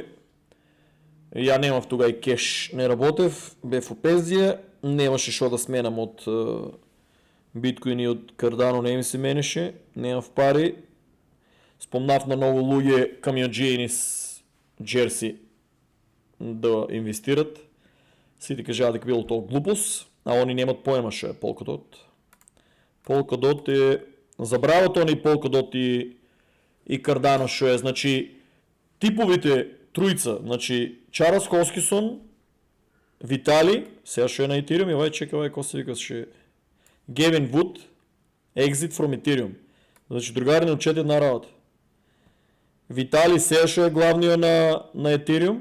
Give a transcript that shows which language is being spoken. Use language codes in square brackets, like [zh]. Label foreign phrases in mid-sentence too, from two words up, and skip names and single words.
[mk] Ја немав тога и кеш, не работев, бев у пензија, немаше шо да сменам од биткоини и од Cardano, не ми се менеше, немав пари. Спомнав на многу луѓе камионџии низ Джерси да инвестират. Сите кажаат дека било тоа глупост, а они немат поема што е Polkadot. Polkadot е забрават они Polkadot и Cardano што е, значи типовите тројца, значи Чарлс Хоскинсон, Витали, сега што е на Ethereum, и вај чекај кој се вика ше Гевин Вуд, [en] Exit from Ethereum. [mk] Значи другари не учете една работа. Витали сега што е главниот на Ethereum.